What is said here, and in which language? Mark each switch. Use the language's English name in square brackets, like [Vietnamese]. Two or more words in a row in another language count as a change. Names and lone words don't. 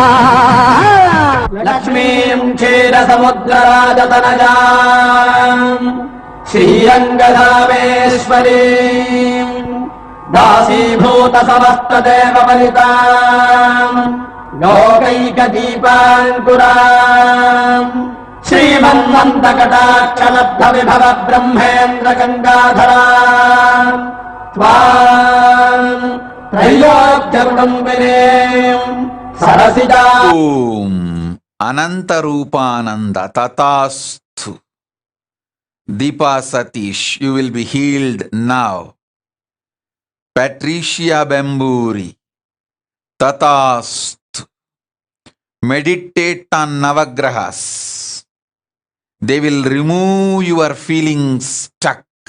[Sanskrit] लक्ष्मीं क्षीर समुद्रराजतनयां श्रीरङ्गधामेश्वरीम् दासीभूत समस्त देव बलिताम् लोकैक दीपाङ्कुराम् श्रीमन्मन्तकटाक्षलब्ध विभव ब्रह्मेन्द्र गङ्गाधराम् त्वाम् त्रैलोक्यकुटुम्बिनीम् सरसिजा Om Anantarupananda Tatasthu. [English] Deepa Satish, you will be healed now. Patricia Bamburi, Tatasthu. Meditate on Navagrahas. They will remove your feelings stuck.